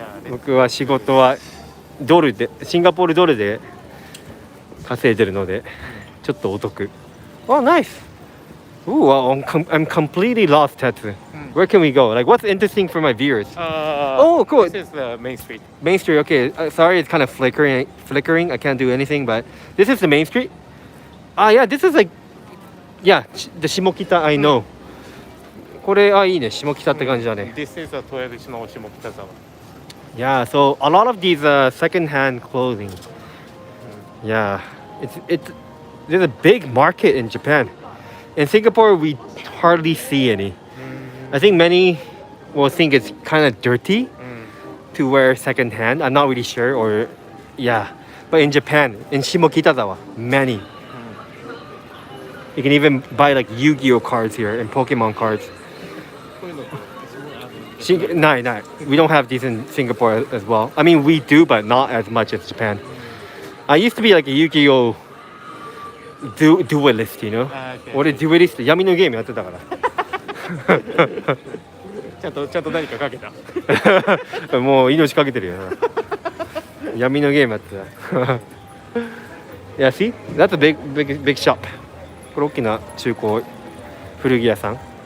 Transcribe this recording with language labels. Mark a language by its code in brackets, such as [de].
[ja] 僕は仕事はドルでシンガポールドルで稼いでるのでちょっとお得。 [en] Oh, nice. Ooh, I'm completely lost, Tetsu. Where can we go? Like, what's interesting for my viewers? Oh, cool. This is the main street. Main Street. Okay. Sorry, it's kind of flickering. I can't do anything, but this is the Main Street. Yeah. This is like, yeah, the Shimokita I know. [ja] これいいね。下北って感じだね。 [en] This is a [ja] 豊口の下北沢。 [en] Yeah, so a lot of these second-hand clothing. Yeah, there's a big market in Japan. In Singapore, we hardly see any. I think many will think it's kind of dirty to wear second-hand. I'm not really sure, or yeah. But in Japan, in Shimokitazawa, many. You can even buy like Yu-Gi-Oh cards here and Pokemon cards. No. We don't have these in Singapore as well. I mean, we do, but not as much as Japan. I used to be like a Yu-Gi-Oh duelist, you know? Okay. [ja] 俺デュエリスト闇のゲームやってたからちゃんと何かかけた。もう命かけてるよな闇のゲームやってた [en] Yeah, see? That's a big shop. [ja] これ大きな中古古着屋さん。